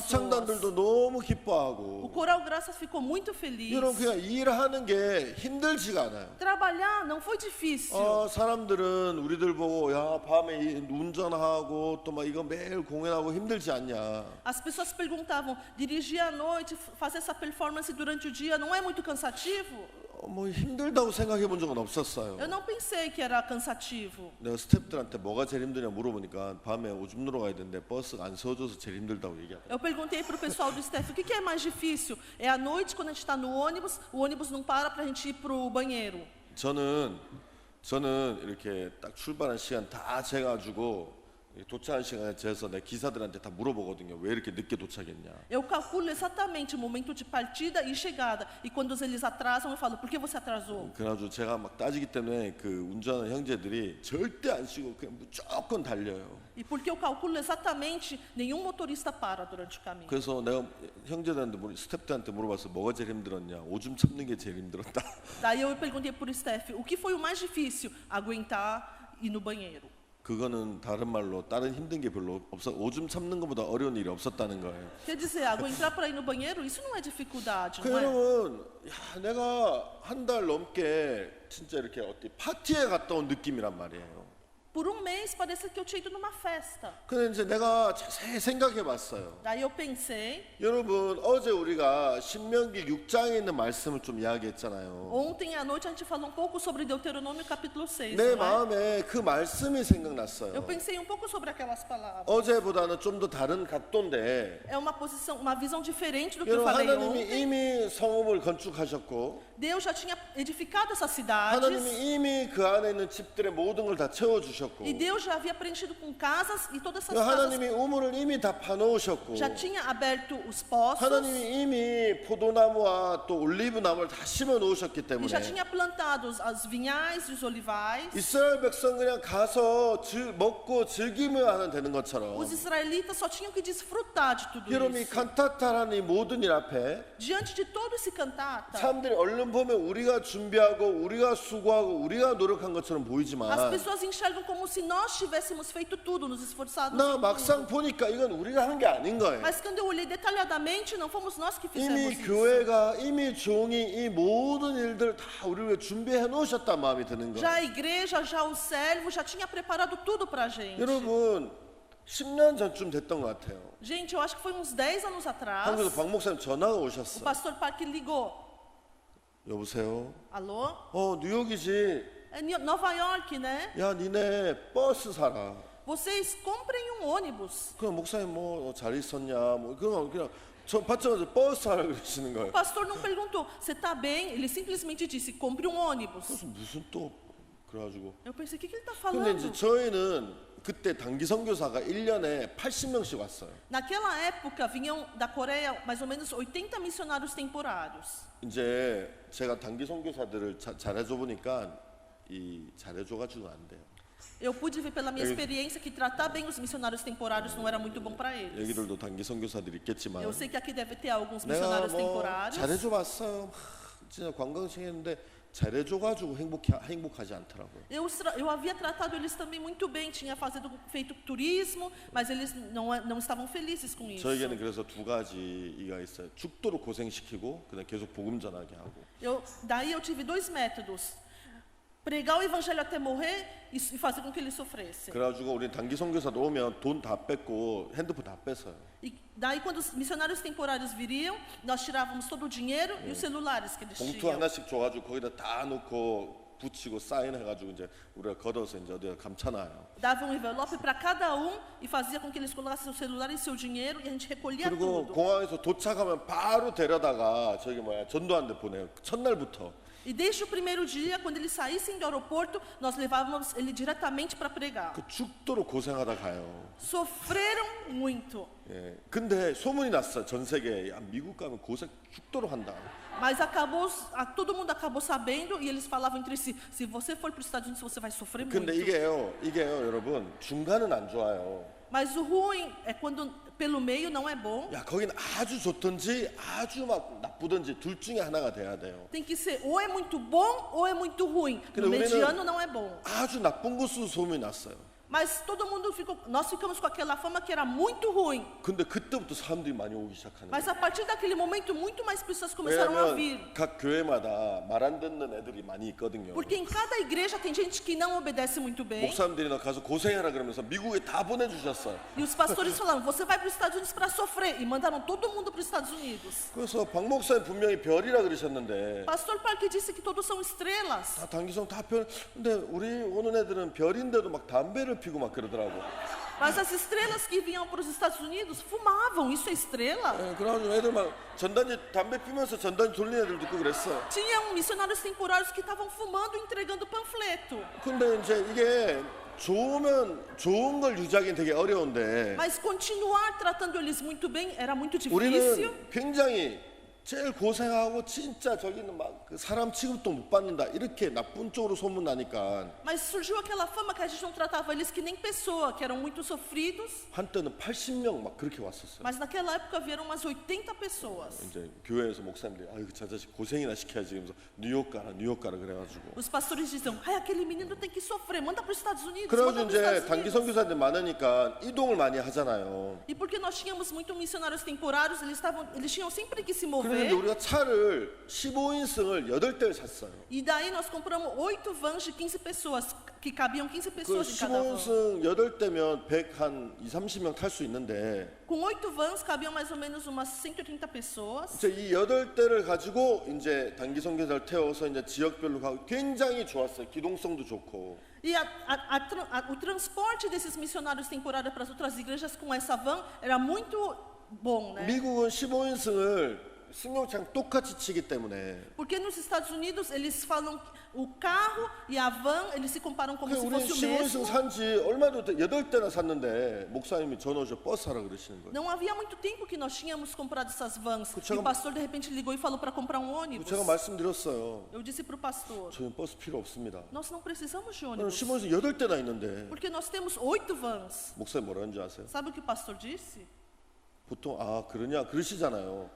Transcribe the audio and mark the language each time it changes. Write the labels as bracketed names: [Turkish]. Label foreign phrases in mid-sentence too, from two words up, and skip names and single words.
[Korean] 합창단들도 너무 [Portuguese] O [Korean] 기뻐하고 [Portuguese] Coral Graças ficou muito feliz. [Korean] 여러분 그냥 일하는 게 힘들지가 않아요. [Portuguese] Trabalhar não foi difícil. [Korean] 사람들은 우리들 보고 야 밤에 운전하고 또 막 이거 매일 공연하고 힘들지 않냐. [Portuguese] As pessoas perguntavam, dirigir à noite, fazer essa performance durante o dia, não é muito cansativo? [Korean] 뭐 힘들다고 생각해 본 적은 없었어요. [Portuguese] Eu não pensei que era cansativo. [Korean] 내가 스태프들한테 뭐가 제일 힘드냐 물어보니까 밤에 오줌 누러 가야 되는데 버스가 안 세워줘서 제일 힘들다고 얘기하더라고요. [Portuguese] Eu perguntei para o pessoal do staff, o que é mais difícil? É à noite, quando a gente está no ônibus, o ônibus não para para a gente ir para o banheiro. [Korean] 저는 이렇게 딱 출발한 시간 다 재가지고 도착한 시간에 재서 내 기사들한테 다 물어보거든요. 왜 이렇게 늦게 도착했냐. [Portuguese] Eu calculo exatamente o momento de partida e chegada. E quando eles atrasam, eu falo, por que você atrasou? [Korean] 그래가지고 제가 막 따지기 때문에 그 운전하는 형제들이 절대 안 쉬고 그냥 무조건 달려요. [Portuguese] E porque eu calculo exatamente, nenhum motorista para durante o caminho. [Korean] 그래서 내가 형제들한테 스태프들한테 물어봤어. 뭐가 제일 힘들었냐. 오줌 참는 게 제일 힘들었다. [Portuguese] Daí eu perguntei para o staff, o que foi o mais difícil? Aguentar ir no banheiro. [Korean] 그거는 다른 말로 다른 힘든 게 별로 없어. 오줌 참는 것보다 어려운 일이 없었다는 거예요. [Portuguese] Quer dizer, aguentar para ir no banheiro, isso não é dificuldade, [Korean] 그 [Portuguese] não é? [Korean] 여러분, 야, 내가 한 달 넘게 진짜 이렇게 어디 파티에 갔다 온 느낌이란 말이에요. [Portuguese] Por um mês, parecia que eu tinha ido numa festa. [Korean] 근데 이제 내가 자세히 생각해 봤어요. [Portuguese] Daí eu pensei, [Korean] 여러분, 어제 우리가 신명기 6장에 있는 말씀을 좀 이야기했잖아요. [Portuguese] ontem à noite a gente falou um pouco sobre Deuteronômio capítulo 6, [Korean] 내 [Portuguese] não é? [Korean] 마음에 그 말씀이 생각났어요. [Portuguese] Eu pensei um pouco sobre aquelas palavras. [Korean] 어제보다는 좀 더 다른 각도인데 [Portuguese] É uma visão diferente do que eu [Korean] 여러분 [Portuguese] falei [Korean] 하나님이 [Portuguese] ontem. [Korean] 이미 성읍을 건축하셨고 [Portuguese] Deus já tinha edificado essas cidades. [Korean] 하나님이 이미 그 안에 있는 집들의 모든 걸 다 채워주셨고 [Portuguese] E Deus já havia preenchido com casas e todas essas casas [Korean] 하나님이 우물을 이미 다 파놓으셨고 [Portuguese] já tinha aberto os poços [Korean] 하나님이 이미 포도나무와 또 올리브나무를 다 심어 놓으셨기 [Portuguese] e já [Korean] 때문에 [Portuguese] tinha plantado as vinhais e os olivais. [Korean] 이스라엘 백성 그냥 가서 먹고 즐기며 하면 되는 것처럼 [Portuguese] Os israelitas só tinham que desfrutar de tudo [Korean] 여러분이 [Portuguese] isso. [Korean] 칸타타라는 이 모든 일 앞에 [Portuguese] Diante de todo esse cantata, [Korean] 사람들이 얼른 보면 우리가 준비하고 우리가 수고하고 우리가 노력한 것처럼 [Portuguese] as [Korean] 보이지만 [Portuguese] pessoas enxergam como se nós tivéssemos feito tudo, nos esforçado. [Korean] 나 [Portuguese] em [Korean] 막상 [Portuguese] tudo. [Korean] 보니까 이건 우리가 한 게 아닌 거예요. [Portuguese] Mas quando eu olhei detalhadamente, não fomos nós que fizemos [Korean] 이미 [Portuguese] isso. [Korean] 교회가 이미 종이 이 모든 일들 다 우리를 위해 준비해 놓으셨단 마음이 드는 거예요. [Portuguese] Já a igreja, já o servo, já tinha preparado tudo pra gente. [Korean] 여러분 10년 전쯤 됐던 것 같아요. [Portuguese] Gente, eu acho que foi uns 10 anos atrás. [Korean] 한국에서 박 목사님 전화가 [Portuguese] O [Korean] 오셨어. [Portuguese] pastor Park ligou. [Korean] 여보세요. [Portuguese] Alô? [Korean] 뉴욕이지. [Portuguese] É Nova York, né? [Korean] 야 니네 버스 사라. [Portuguese] Vocês comprem um ônibus. [Korean] 그럼 목사님 뭐 잘 있었냐? 뭐 그냥 저 받자마자 버스 사라 그러시는 [Portuguese] O [Korean] 거예요. [Portuguese] pastor não perguntou, você tá bem? Ele simplesmente disse, compre um ônibus. [Korean] 무슨 또 그래가지고. [Portuguese] Eu pensei, o que ele está [Korean] 근데 이제 [Portuguese] falando? [Korean] 저희는 그때 단기 선교사가 1년에 80명씩 왔어요. [Portuguese] Naquela época vinham da Coreia mais ou menos 80 missionários temporários. [Korean] 이제 제가 단기 선교사들을 잘해줘 보니까 잘해줘가지고 안 돼요. [Portuguese] Eu pude ver pela minha experiência que tratar bem os missionários temporários não era muito bom para eles. [Korean] 여기들도 단기 선교사들이 있겠지만 [Portuguese] Eu sei que aqui deve ter alguns [Korean] 내가 [Portuguese] missionários [Korean] 뭐 [Portuguese] temporários. [Korean] 잘해줘 봤어요. 진짜 관광청 했는데 잘해줘가지고 행복하지 않더라고요. [Portuguese] Eu havia tratado eles também muito bem, tinha feito turismo, mas eles não estavam felizes com isso. [Korean] 저에게는 그래서 두 가지가 있어요. 죽도록 고생시키고 그다음 계속 복음 전하게 하고. [Portuguese] Daí eu tive dois métodos: pregar o evangelho até morrer e fazer com que eles sofressem. [Korean] 그래가지고 우리 단기 선교사도 오면 돈 다 뺏고 핸드폰 다 뺏어요. [Portuguese] E daí quando os missionários temporários viriam, nós tirávamos todo o dinheiro e os celulares que eles [Korean] 봉투 [Portuguese] tinham. [Korean] 하나씩 줘가지고 거기다 다 넣고 붙이고 사인해가지고 이제 우리가 걷어서 이제 어디가 감춰놔요. [Portuguese] Dava um envelope para cada e fazia com que eles colocassem seu celular e seu dinheiro e a gente recolhia [Korean] 그리고 [Portuguese] tudo. [Korean] 공항에서 도착하면 바로 데려다가 전도한 데 보내요. 첫날부터. [Portuguese] E desde o primeiro dia, quando eles saíssem do aeroporto, nós levávamos ele diretamente para pregar. [Korean] 그 죽도록 고생하다 가요. [Portuguese] Sofreram muito. [Korean] 예. 근데 소문이 났어. 전 세계에 야, 미국 가면 고생 죽도록 한다. [Portuguese] Mas todo mundo acabou sabendo e eles falavam entre si: se você for para os Estados Unidos, você vai sofrer muito. [Korean] 근데 이게요, 여러분 중간은 안 좋아요. [Portuguese] Mas o ruim é quando pelo meio não é bom. [Korean] 야, 거긴 아주 좋든지 아주 막 나쁘든지 둘 중에 하나가 돼야 돼요. [Portuguese] Tem que ser ou é muito bom ou é muito ruim. [Korean] 근데 [Portuguese] No [Korean] 우리는 [Portuguese] mediano não é bom. [Korean] 아주 나쁜 곳으로 소문이 났어요. [Portuguese] Mas nós ficamos com aquela fama que era muito ruim. [Korean] 근데 그때부터 사람들이 많이 오기 시작하는 [Portuguese] Mas [Korean] 거예요. [Portuguese] a partir daquele momento, muito mais pessoas começaram a vir. [Korean] 왜냐하면 각 교회마다 말 안 듣는 애들이 많이 있거든요. [Portuguese] Porque em cada igreja tem gente que não obedece muito bem. [Korean] 목사님들이 너 가서 고생해라 그러면서 미국에 다 보내주셨어요. [Portuguese] E os pastores falaram: você vai para os Estados Unidos para sofrer. E mandaram todo mundo para os Estados Unidos. [Korean] 그래서 박 목사님 분명히 별이라 그러셨는데 [Portuguese] Pastor Parque disse que todos são estrelas. [Korean] 다 단기성 다 별. 근데 우리 오는 애들은 별인데도 막 담배를 피고 막 그러더라고. [Portuguese] Mas as estrelas que vinham para os Estados Unidos fumavam. Isso é estrela? [Korean] 예, 그래가지고 애들 막 전단지 담배 피면서 전단지 돌리는 애들도 있고 그랬어. [Portuguese] Tinham missionários temporários que estavam fumando e entregando panfleto. [Korean] 근데 이제 이게 좋은 걸 유지하기는 되게 어려운데 [Portuguese] Mas continuar tratando eles muito bem era muito difícil. [Korean] 우리는 굉장히 제일 고생하고 진짜 저기는 막 그 사람 취급도 못 받는다 이렇게 나쁜 쪽으로 소문나니까 [Portuguese] Mas surgiu aquela fama que a gente não tratava eles que nem pessoa, que eram muito sofridos. [Korean] 한때는 80명 막 그렇게 왔었어요. [Portuguese] Mas naquela época vieram umas 80 pessoas. [Korean] 이제 교회에서 목사님들이 아유 저 자식 고생이나 시켜야지 그러면서 뉴욕 가라 그래가지고 [Portuguese] Os pastores diziam: ai, aquele menino tem que sofrer, manda para os Estados Unidos. [Korean] 그래가지고 [Portuguese] Manda para os [Korean] 이제 [Portuguese] Estados [Korean] 단기 [Portuguese] Unidos. [Korean] 선교사들 많으니까 이동을 많이 하잖아요. [Portuguese] E porque nós tínhamos muito missionários temporários, eles tinham sempre que se [Korean] 그런데 [Portuguese] mover. [Korean] 우리가 차를 15인승을 8대를 샀어요. [Portuguese] E daí nós compramos 8 vans de 15 pessoas, que cabiam 15 [Korean] 그 [Portuguese] pessoas em cada van. [Korean] 15인승 8대면 120-30명 탈 수 있는데 [Portuguese] Com 8 vans cabiam mais ou menos umas 130 pessoas. [Korean] 이제 이 8대를 가지고 이제 단기 선교사를 태워서 이제 지역별로 가고 굉장히 좋았어요. 기동성도 좋고. [Portuguese] E o transporte desses missionários temporários para as outras igrejas com essa van era muito bom, né? [Korean] 미국은 15인승을 승용차랑 똑같이 치기 때문에 [Portuguese] Porque nos Estados Unidos eles falam o carro e a van, eles se comparam como se [Korean] 우리 [Portuguese] fosse o [Korean] 15인승 [Portuguese] mesmo. [Korean] 산지 얼마도 8대나 샀는데 목사님이 전화 오셔 버스 하라 그러시는 거예요. [Portuguese] Não havia muito tempo que nós tínhamos comprado essas vans. E [Korean] 제가- [Portuguese] o pastor de repente ligou e falou para comprar um ônibus. [Korean] 제가 말씀드렸어요. [Portuguese] Eu disse para o pastor: [Korean] 저는 버스 필요 없습니다. [Portuguese] nós não precisamos de [Korean] 저는 [Portuguese] ônibus. [Korean] 15인승 8대나 있는데 [Portuguese] Porque nós temos 8 vans. [Korean] 목사님 뭐라는 줄 아세요? [Portuguese] Sabe o que o pastor disse? [Korean] 보통 그러냐 그러시잖아요.